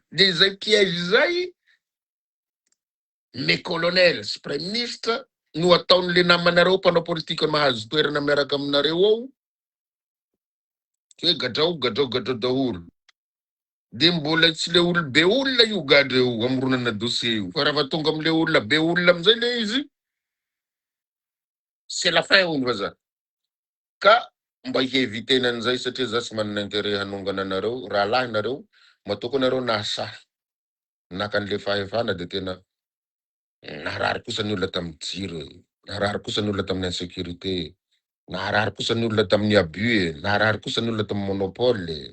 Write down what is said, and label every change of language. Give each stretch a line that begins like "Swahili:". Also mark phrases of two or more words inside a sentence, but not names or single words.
Malagasy: De zay piège zay, me colonel sy
French: prime ministre
Malagasy: no ataon'le namanareo mpanao politika mahazo toerana miaraka aminareo ao, hoe gadrao daholo. De mbola tsy le olo be olona io gadreo amoronana dossier io. Fa raha tonga am'le olona be olona amizay le izy,
French: c'est la fin
Malagasy: olo vaza. Ka mba hievitena an'izay satria za tsy manana intérêt hanongana anareo, raha lahy nareo, matoko anareo nasahy. Naka an'le fahefana de tena naharary kosa ny olona tamin'ny jiro, naharary kosa ny olona tamin'ny insécurité, naharary kosa ny olona tamin'ny abus, naharary kosa ny olona tamin'ny monopole.